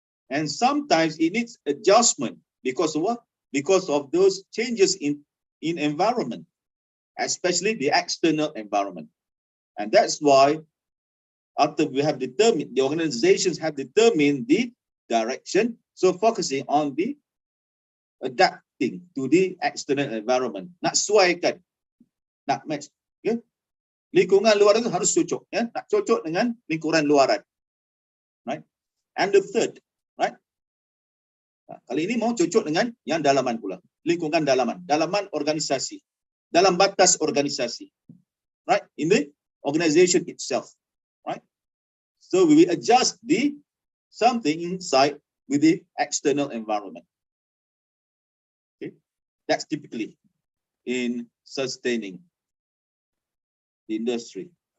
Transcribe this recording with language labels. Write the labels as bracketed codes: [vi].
[en] And sometimes it needs adjustment because of what? Because of those changes in environment, especially the external environment. And that's why after we have determined, the organizations have determined the direction, so focusing on the adapting to the external environment. [ms] Nak sesuaikan, nak match. Okay? Lingkungan luar itu harus cocok, ya? Nak cocok dengan lingkungan luaran. Right? [en] And the third, [ms] right? Kali ini mau cocok dengan yang dalaman pula. Lingkungan dalaman organisasi. Dalam batas organisasi. Right? [en] In the organization itself. Right? So we will adjust the something inside with the external environment. Okay? That's typically in sustaining the industry.